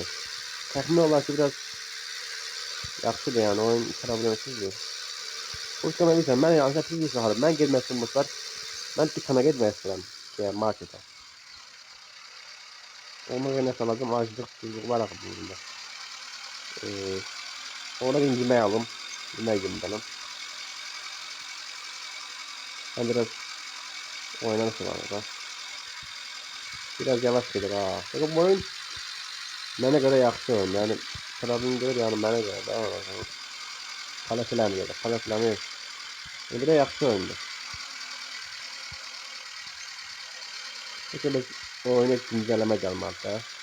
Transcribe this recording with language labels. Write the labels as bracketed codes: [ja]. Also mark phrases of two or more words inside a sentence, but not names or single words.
[az] Təxmin olar ki, biraz yaxşıdır yəni, oyun problemsizdir. Bu mən bilirəm, mən yəni siz saxlarım. Mən getmək istəyirəm dostlar. Mən dükana getmək istəyirəm, yəni marketə. Ona görə nəsə alacağım, aclıq var axı bunda. Ona bir yemək alım, yemək yedim. [tr] Ben biraz oynamışım arada. Biraz yavaş gelir ha. Bakın [az] bu oyun mənə görə yaxşı oyun. Yəni problem deyil, yəni mənə görə də. Kale filan görə, kale filanı. Bir de yaxşı oyundur. [tr] Peki biz o oyuna güncelleme gəlməlidir.